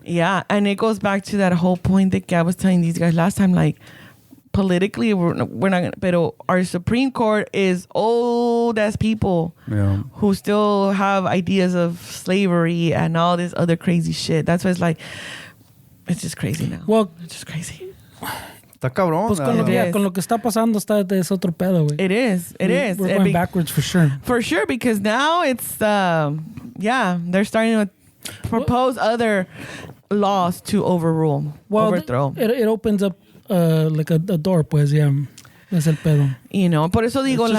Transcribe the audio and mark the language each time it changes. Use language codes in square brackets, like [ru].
[en] Yeah, and it goes back to that whole point that I was telling these guys last time. Like, politically, we're not gonna. But our Supreme Court is old as people who still have ideas of slavery and all this other crazy shit. That's why it's just crazy now. Well, it's just crazy. [es] Está cabrón. Pues con lo que está pasando es otro pedo, güey. [en] It is. We're going backwards for sure. For sure, because now it's they're starting to propose other laws to overthrow. It opens up like a door, pues, [es] es el pedo. [en] You know, [es] por eso digo